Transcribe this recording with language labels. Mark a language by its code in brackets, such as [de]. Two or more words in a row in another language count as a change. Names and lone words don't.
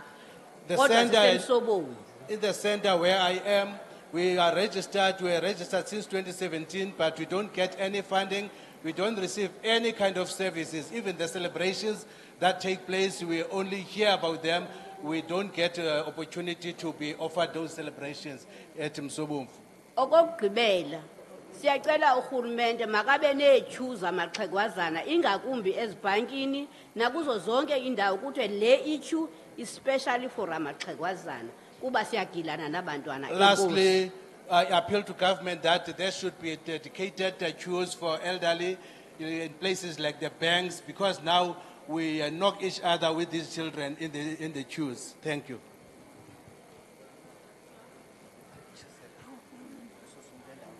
[en] The [xh] Kodwa [en] center [xh] sisemsobomvu. [en] in the center where I am, we are registered since 2017, but we don't get any funding. We don't receive any kind of services. Even the celebrations that take place, we only hear about them. We don't get opportunity to be offered those celebrations at Msobomvu. [xh] Okokugqibela siyacela urhulumente makabe neetyhu zamaxhegwazana ingakumbi ezibhankini nakuzo zonke indawo kuthiwe le ityhu [en] especially for [xh] amaxhegwazana kuba siyagilana nabantwana. [en] Lastly, I appeal to government that there should be dedicated queues for elderly in places like the banks because now we knock each other with these children in the queues. Thank you.